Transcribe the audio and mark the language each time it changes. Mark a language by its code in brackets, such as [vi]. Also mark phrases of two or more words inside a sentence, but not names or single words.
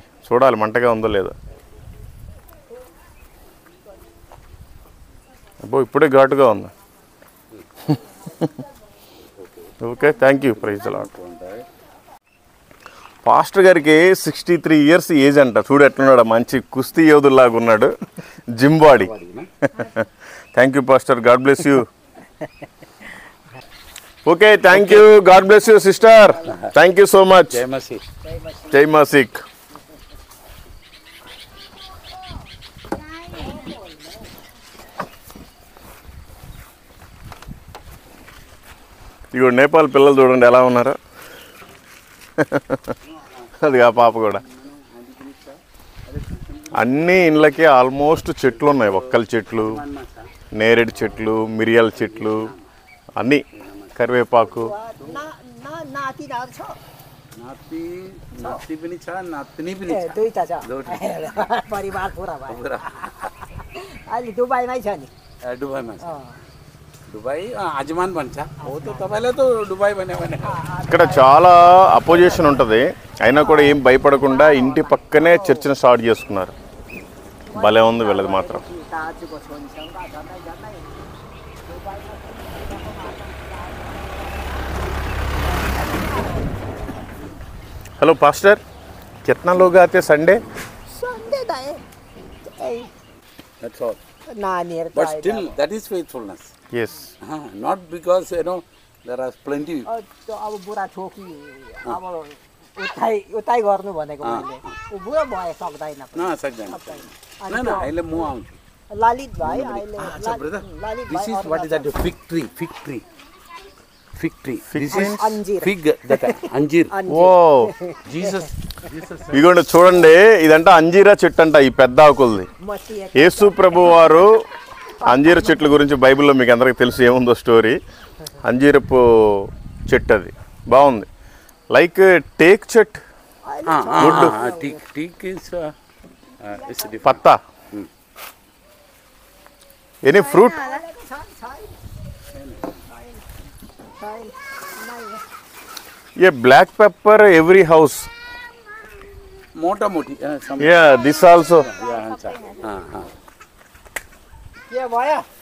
[te] చూడాలి మంటగా ఉందో లేదో. అబ్బో ఇప్పుడే ఘాటుగా ఉంది. [en] Okay, thank you. Praise the Lord. [te] పాస్టర్ గారికి 63 [en] years age [te] అంట. చూడు ఎట్లున్నాడు, మంచి కుస్తీ యోధుల్లాగా ఉన్నాడు, [en] gym body. thank you pastor, God bless you. Okay, thank you, God bless you sister, thank you so much. [hi] जय मसीह। जय मसीह. [te] ఇగో నేపాల్ పిల్లలు చూడండి ఎలా ఉన్నారో. అది ఆ పాప కూడా. అన్ని ఇండ్లకి ఆల్మోస్ట్ చెట్లు ఉన్నాయి. ఒక్కల చెట్లు, నేరేడు చెట్లు, మిరియాల చెట్లు, అన్నీ, కరివేపాకు. [ne] नाति छ नाती नाती पनि छ, नातिनी पनि छ। दुईटा छ दुईटा। परिवार पुरा भयो। अहिले दुबईमै छ नि। दुबईमा छ। दुबई आजमान भन्छ। हो त तपाईलाई त दुबई भन्यो भने [te] ఇక్కడ చాలా అపోజిషన్ ఉంటుంది, అయినా కూడా ఏం భయపడకుండా ఇంటి పక్కనే చర్చిని స్టార్ట్ చేసుకున్నారు. భలే ఉంది వీళ్ళది మాత్రం. [ne] दाजुको छोरीसँग झन्डै झन्डै [en] hello pastor, [hi] कितना लोग आते संडे? [ne] सन्डे त [en] that's all। [ne] नानीहरू [en] But still that is faithfulness। Yes. Not because there are plenty। [ne] अब बुढा छोकी अब उतै गर्नु भनेको मैले ऊ बुढो भए सक्दैन न सक्दैन। न न अहिले म आउँछु। ललित भाइ अहिले [hi] अच्छा ब्रदर, ललित [en] this is what is that fig tree। This is [te] అంజీర్. [en] fig, that అంజీర్। [te] ఓ జీసస్ ఇదిగోండి చూడండి, ఇదంట అంజీరా చెట్టు అంట, ఈ పెద్ద ఆకులది. యేసు ప్రభు వారు అంజీర చెట్ల గురించి బైబిల్లో మీకు అందరికీ తెలుసు ఏముందో స్టోరీ. అంజీరపు చెట్టు అది బాగుంది, [en] like teak [te] చెట్, [en] teak is పత్తా, any fruit. ये black pepper every house, [hi] मोटा मोटी [en] ya this also. [ne] के भयो